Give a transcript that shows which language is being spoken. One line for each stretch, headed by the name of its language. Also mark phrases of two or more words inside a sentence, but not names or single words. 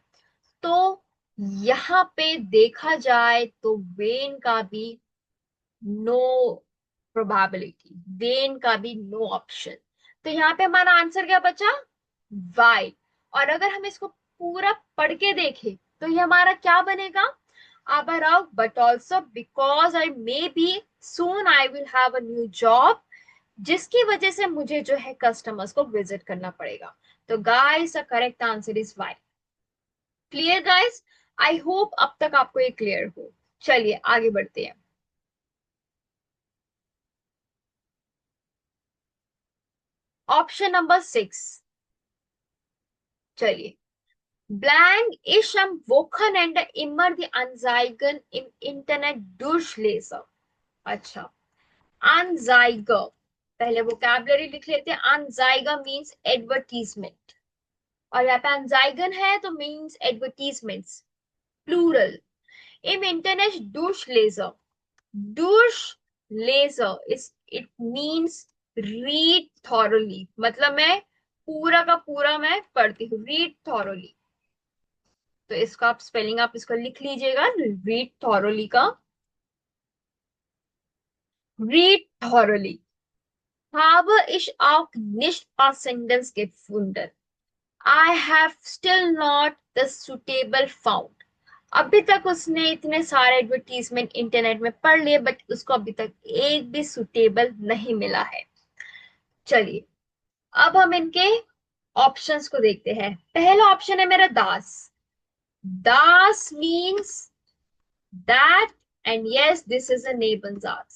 Hindi: तो यहाँ पे देखा जाए तो वेन का भी
English: no probability,
Hindi: वेन का भी
English: no option.
Hindi: तो यहाँ पे हमारा आंसर क्या बचा? वाई। और अगर हम इसको पूरा पढ़ के देखें तो ये हमारा क्या बनेगा?
German: aber auch
English: but also because I may be soon I will have a new job,
Hindi: जिसकी वजह से मुझे जो है कस्टमर्स को विजिट करना पड़ेगा।
English: तो guys the correct answer is Y. clear guys? I hope
Hindi: अब तक आपको ये क्लियर हो। चलिए आगे बढ़ते हैं।
English: option number 6.
Hindi: चलिए,
German: Blank ist am Wochenende immer die Anzeigen im Internet durchlese।
Hindi: अच्छा, अनजाइगर, पहले वोकैबुलरी लिख लेते हैं। अनजाइगर
English: means advertisement,
Hindi: और यहाँ पे अनजाइगन है तो
English: means advertisements, plural.
German: im Internet durchlese, durchlese
English: is it means read thoroughly,
Hindi: मतलब मैं पूरा का पूरा मैं पढ़ती हूँ,
English: read thoroughly।
Hindi: तो इसका आप स्पेलिंग आप इसका लिख लीजिएगा,
English: read thoroughly
Hindi: का,
English: read thoroughly.
German: Habe ich auch nicht Passendens gefunden।
English: I have still not the suitable found.
Hindi: अभी तक उसने इतने सारे एडवर्टीजमेंट इंटरनेट में पढ़ लिए, बट उसको अभी तक एक भी सुटेबल नहीं मिला है। चलिए, अब हम इनके ऑप्शंस को देखते हैं। पहला ऑप्शन है मेरा दास।
English: दास means that, and yes this is a नेबनजास।